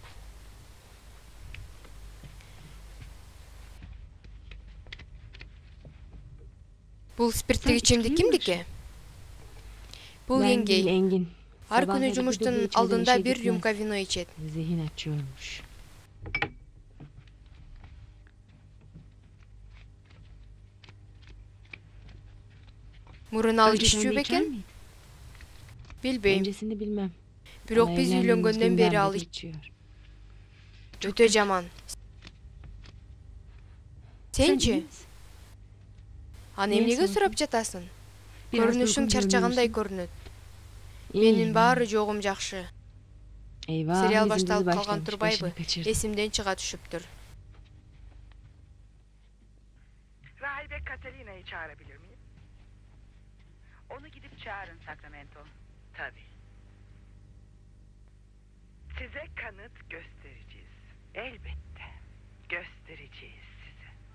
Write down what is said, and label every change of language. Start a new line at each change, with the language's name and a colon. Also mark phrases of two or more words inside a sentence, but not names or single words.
Kyrgyz: Бул спирттик ичимдик кимдики? Бул
Turkish: Ben Yengey. değil, Engin.
Kyrgyz: Ар
Turkish: Sabahları
Kyrgyz: күнү
Turkish: bir
Kyrgyz: жумуштун
Turkish: de içmeden
Kyrgyz: алдында
Turkish: işe
Kyrgyz: бир
Turkish: gitmez.
Kyrgyz: рюмка вино ичет.
Turkish: Zihin açıyormuş.
Kyrgyz: Мурун ал
Turkish: Öncesinde
Kyrgyz: иччүү
Turkish: içer
Kyrgyz: бекен?
Turkish: miydi?
Kyrgyz: Билбейм.
Turkish: Öncesini bilmem.
Kyrgyz: Бирок
Turkish: Ama
Kyrgyz: биз
Turkish: evlendiğimiz
Kyrgyz: үйлөнгөндөн
Turkish: günden
Kyrgyz: бери
Turkish: beri
Kyrgyz: ал
Turkish: içiyor.
Kyrgyz: өтө жаман. Сенчи?
Turkish: iyi misin?
Kyrgyz: Аны Мен эмнеге сордум. сурап жатасың?
Turkish: Biraz
Kyrgyz: Көрүнүшүң
Turkish: durgun
Kyrgyz: чарчагандай
Turkish: görünüyorsun.
Kyrgyz: көрүнөт.
Turkish: İyi.
Kyrgyz: Менин баары жогум жакшы.
Turkish: Eyvah,
Kyrgyz: Сериал
Turkish: bizim dizi
Kyrgyz: башталып калган
Turkish: başlamış,
Kyrgyz: турбайбы?
Turkish: başını kaçırdı.
Kyrgyz: Эсимден чыга түшүптүр.
Turkish: Rahibe Katalina'yı çağırabilir miyim? Onu gidip çağırın Sacramento. Tabii. Size kanıt göstereceğiz. Elbette. Göstereceğiz size.